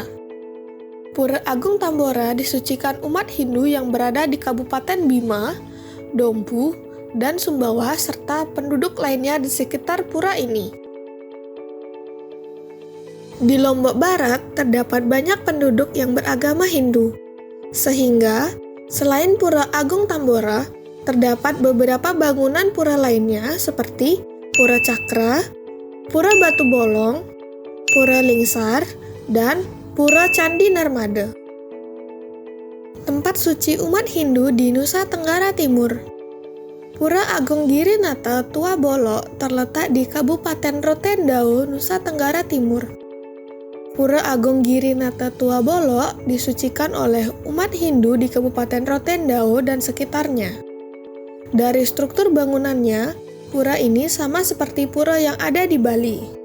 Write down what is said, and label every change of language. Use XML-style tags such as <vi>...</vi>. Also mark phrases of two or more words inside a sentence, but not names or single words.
<id>Pura Agung Tambora disucikan umat Hindu yang berada di Kabupaten Bima, Dompu, dan Sumbawa serta penduduk lainnya di sekitar pura ini. Di Lombok Barat terdapat banyak penduduk yang beragama Hindu, sehingga selain Pura Agung Tambora, terdapat beberapa bangunan pura lainnya seperti Pura Cakra, Pura Batu Bolong, Pura Lingsar, dan Pura Candi Narmada. Tempat suci umat Hindu di Nusa Tenggara Timur. Pura Agung Girinata Tua Bolo terletak di Kabupaten Rotendao, Nusa Tenggara Timur. Pura Agung Girinata Tua Bolo disucikan oleh umat Hindu di Kabupaten Rotendao dan sekitarnya. Dari struktur bangunannya, pura ini sama seperti pura yang ada di Bali.</id>